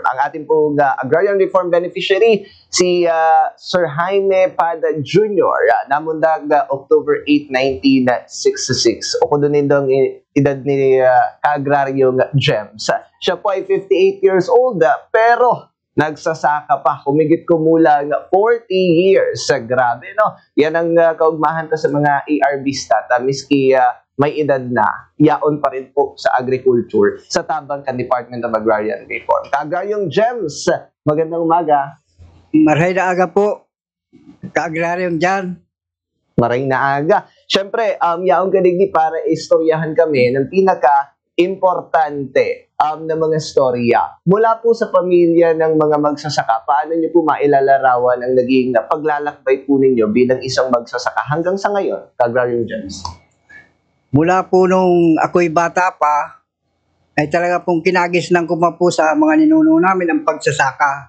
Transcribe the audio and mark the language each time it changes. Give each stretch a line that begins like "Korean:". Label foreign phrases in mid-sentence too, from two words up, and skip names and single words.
Filipino: Ang ating pong
English: Agrarian Reform Beneficiary,
Filipino: si Sir Jaime Pada Jr., namundag October 8, 1966. O kung doon ang edad ni ka-agraryong Gems. Siya po ay 58
English: years old,
Filipino: pero nagsasaka pa, humigit kumulang 40 years. Grabe, no?
Bikol: Yan ang kaugmahan sa mga ARB stat, miski may edad na, yaon pa rin po sa agriculture sa tabang ka Department of Agrarian Reform.
Filipino: Ka-agraryong Gems, magandang umaga.
Bikol: Maray na aga po, ka-agraryong dyan. Maray na aga. Siyempre, yaon kadigdi para istoryahan kami ng pinaka-importante na mga storya.
Filipino: Mula po sa pamilya ng mga magsasaka, paano nyo po mailalarawan ang naging paglalakbay po ninyo bilang isang magsasaka hanggang sa ngayon, ka-agraryong Gems? Mula po nung ako'y bata pa, ay talaga pong kinagisnan ko pa po sa mga ninuno namin ang pagsasaka.